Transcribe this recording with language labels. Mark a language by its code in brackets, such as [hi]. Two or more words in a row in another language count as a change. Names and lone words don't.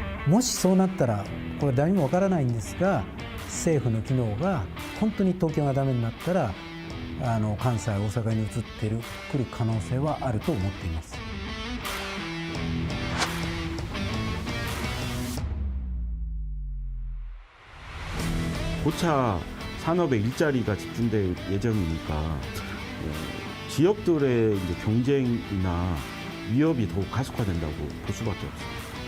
[ja] もしそうなったらこれ誰にもわからないんですが、政府の機能が本当に東京がダメになったら関西、大阪に移ってくる可能性はあると思っています。 [ko] 고차 산업에 일자리가 집중될 예정이니까 지역들의 이제 경쟁이나 위협이 더욱 가속화된다고 볼 수밖에 없습니다.